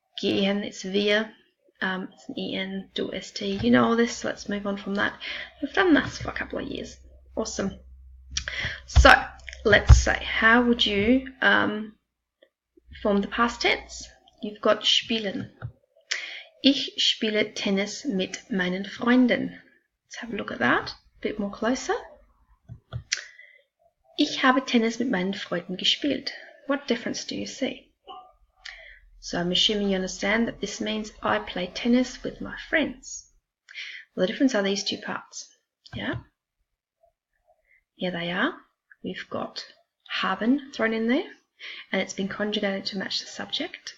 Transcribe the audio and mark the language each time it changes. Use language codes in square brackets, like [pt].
[en] Gehen, it's wir. It's an EN, du, ST. You know all this, so let's move on from that. We've done this for a couple of years. Awesome. So, let's say, how would you form the past tense? You've got spielen. [de] Ich spiele Tennis mit meinen Freunden. [en] Let's have a look at that a bit more closer. [de] Ich habe Tennis mit meinen Freunden gespielt. [en] What difference do you see? So I'm assuming you understand that this means I play tennis with my friends. Well, the difference are these two parts. Yeah? Here they are. We've got haben thrown in there, and it's been conjugated to match the subject.